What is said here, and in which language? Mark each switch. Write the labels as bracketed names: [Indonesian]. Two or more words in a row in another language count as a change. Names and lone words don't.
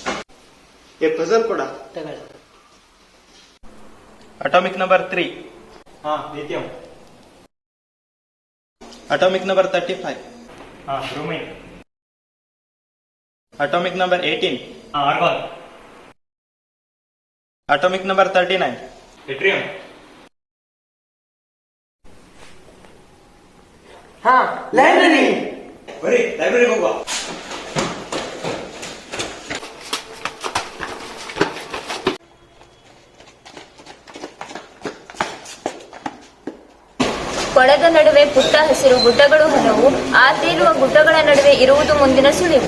[Kannada] ಪಜಲ್ ಕೂಡ ತಗೊಳ್ಳಿ. [English] atomic number 3. [Hindi] हाँ लिथियम. [English] Atomic number 35. हाँ bromine. Atomic number 18. हाँ argon. Atomic number 39. Yttrium. [Kannada] हाँ ಲೈಬ್ರರಿ. ಬರೀ ಲೈಬ್ರರಿಗೆ ಹೋಗುವ. ಕೊಳದ ನಡುವೆ ಪುಟ್ಟ ಹಸಿರು ಗುಡ್ಡಗಳು ಹಲವು, ಆ ತೇಲುವ ಗುಡ್ಡಗಳ ನಡುವೆ ಇರುವುದು ಮುಂದಿನ ಸುಳಿವು.